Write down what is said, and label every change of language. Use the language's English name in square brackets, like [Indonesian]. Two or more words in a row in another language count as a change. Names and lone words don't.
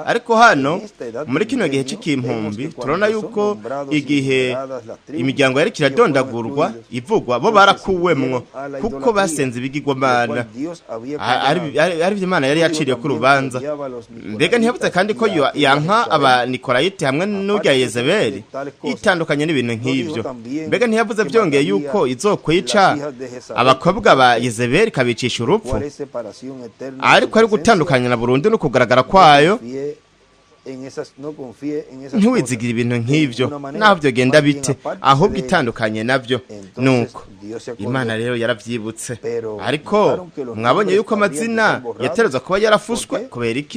[Rundi] Ariko hano muri kino gihe cy'ikimpumbi turabona yuko igihe imiryango yari kiradondagurwa ivugwa, bo barakuwemwo kuko basenze ibigirwamana, ari byo Imana yari yaciriye ku rubanza. Mbega ntiyavuze kandi ko yanka aba Nikorayiti hamwe n'urya Yezebeli itandukanye n'ibintu nk'ibyo. Mbega ntiyavuze byongeye yuko izokwica abakobwa ba Yezebeli kabicisha urupfu, ariko ari gutandukanya na burundu no kugaragara kwayo. Ntiwizigire ibintu nk'ibyo naho byogenda bite, ahubwo itandukanye nabyo. Nuko Imana rero yarabyibutse, ariko mwabonye yuko amazina yaterezwa kuba yarafuswe kubera iki?